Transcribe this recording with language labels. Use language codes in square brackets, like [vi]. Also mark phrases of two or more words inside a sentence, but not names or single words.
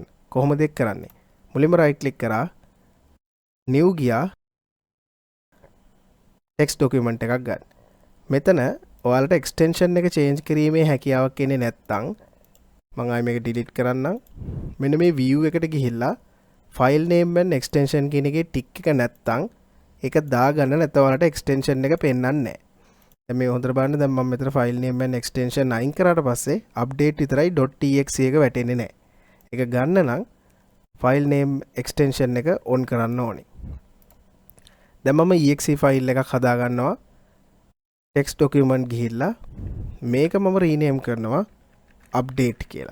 [si] කොහොමද ඒක කරන්නේ? මුලින්ම [en] right click [si] කරා new ගියා [en] text document [si] එකක් ගන්න. මෙතන ඔයාලට extension එක change කිරීමේ හැකියාවක් එන්නේ නැත්නම් මම ආයෙ මේක delete කරන්නම්. මෙන්න මේ view එකට ගිහිල්ලා [en] file name and extension [si] කියන එකේ tick එක නැත්නම් ඒක දාගන්න නැත්නම් ඔයාලට extension එක පෙන්වන්නේ නැහැ. දැන් මේ හොඳට බලන්න දැන් මම මෙතන [en] file name and extension [si] අයින් කරාට පස්සේ update විතරයි .exe එක වැටෙන්නේ නැහැ. ඒක ගන්න නම් [en] file name extension [si] එක on කරන්න ඕනේ. දැන් මම exe ෆයිල් එකක් හදා ගන්නවා. [en] text document [si] ගිහිල්ලා මේක මම rename කරනවා update කියලා.